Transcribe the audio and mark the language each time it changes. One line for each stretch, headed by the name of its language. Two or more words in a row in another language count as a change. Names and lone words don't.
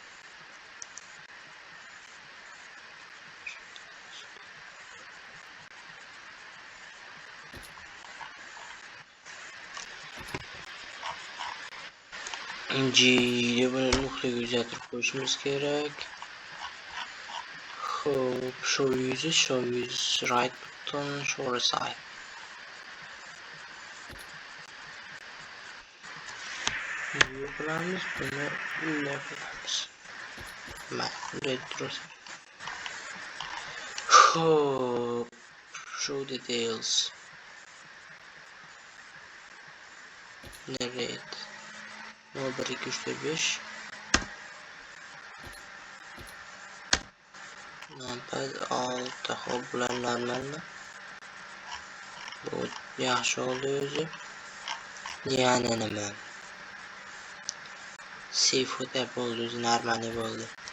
Uzbek: G'de buni nuqtaga uzatib qo'yishimiz kerak. Xo'p,
English: show use right button, show recipe.
Uzbek: Bu qilamiz, buni bunday qilamiz. Mana bunday tursin. Xo'p,
English: show details. Narrate. 1 2 3 4 5. Numpad 6.
Uzbek: Xo'p, bular normalmi? Bu yaxshi oldi o'zi. Yani nima? Seafood bo'ldi, o'zi normal bo'ldi.